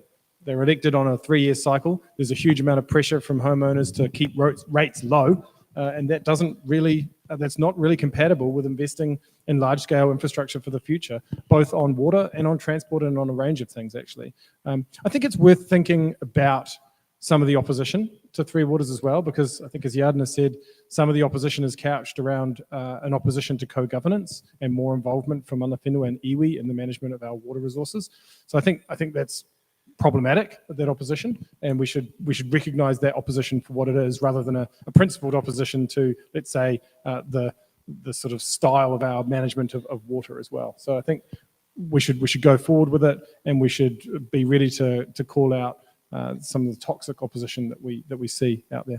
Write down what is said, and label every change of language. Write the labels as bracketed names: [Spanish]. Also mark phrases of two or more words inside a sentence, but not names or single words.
[English] They're elected on a 3-year cycle. There's a huge amount of pressure from homeowners to keep rates low, and that's not really compatible with investing in large-scale infrastructure for the future, both on water and on transport and on a range of things, actually. I think it's worth thinking about some of the opposition to Three Waters as well, because I think, as Yadna said, some of the opposition is couched around an opposition to co-governance and more involvement from [Māori] mana whenua [English] and iwi in the management of our water resources. So I think that's problematic, that opposition, and we should recognise that opposition for what it is, rather than a principled opposition to, let's say, the sort of style of our management of water as well. So I think we should go forward with it, and we should be ready to call out some of the toxic opposition that we see out there.